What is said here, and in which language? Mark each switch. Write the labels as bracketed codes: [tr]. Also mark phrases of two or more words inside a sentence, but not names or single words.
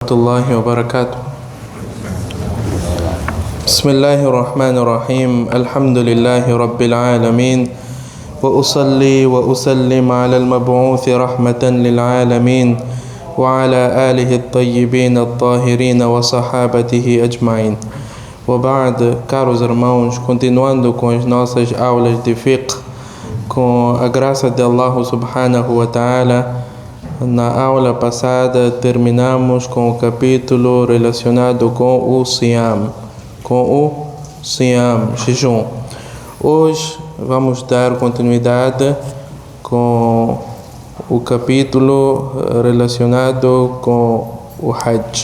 [ar] الله وبركاته. بسم الله الرحمن الرحيم. الحمد لله رب العالمين، وأصلي وأسلم على المبعوث رحمة للعالمين وعلى آله الطيبين الطاهرين وصحابته أجمعين. وبعد, [pt] caros irmãos, continuando com as nossas aulas de fiqh, com a graça de [ar] الله سبحانه وتعالى, [pt] na aula passada terminamos com o capítulo relacionado com o Siyam, jejum. Hoje vamos dar continuidade com o capítulo relacionado com o Hajj.